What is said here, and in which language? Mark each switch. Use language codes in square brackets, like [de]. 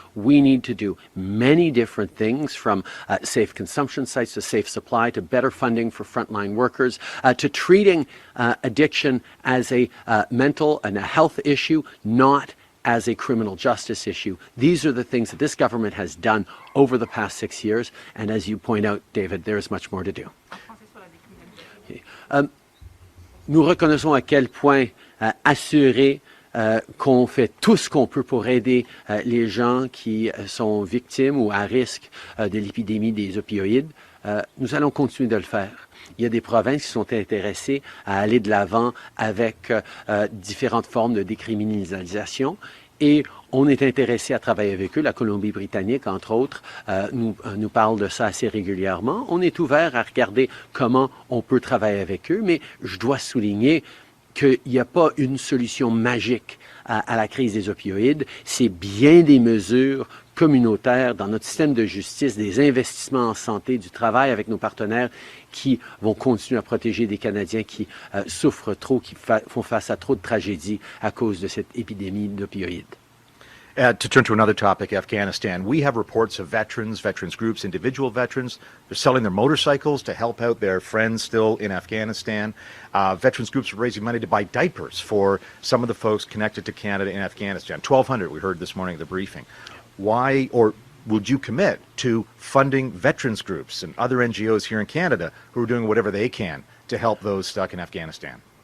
[en] We need to do many different things, from safe consumption sites to safe supply to better funding for frontline workers to treating addiction as a mental and a health issue, not as a criminal justice issue. These are the things that this government has done over the past 6 years. And as you point out, David, there is much more to do. Okay. [fr] Nous reconnaissons à quel point assurer qu'on fait tout ce qu'on peut pour aider les gens qui sont victimes ou à risque de l'épidémie des opioïdes. Nous allons continuer de le faire. Il y a des provinces qui sont intéressées à aller de l'avant avec différentes formes de décriminalisation. Et on est intéressé à travailler avec eux. La Colombie-Britannique, entre autres, nous parle de ça assez régulièrement. On est ouvert à regarder comment on peut travailler avec eux, mais je dois souligner qu'il n'y a pas une solution magique à la crise des opioïdes. C'est bien des mesures communautaires dans notre système de justice, des investissements en santé, du travail avec nos partenaires qui vont continuer à protéger des Canadiens qui souffrent trop, qui font face à trop de tragédies à cause de cette épidémie d'opioïdes. [en] To turn to another topic, Afghanistan, we have reports of veterans groups, individual veterans. They're selling their motorcycles to help out their friends still in Afghanistan. Veterans groups are raising money to buy diapers for some of the folks connected to Canada in Afghanistan. 1,200, we heard this morning at the briefing. Why, or would you commit to funding veterans groups and other NGOs here in Canada who are doing whatever they can to help those stuck in Afghanistan?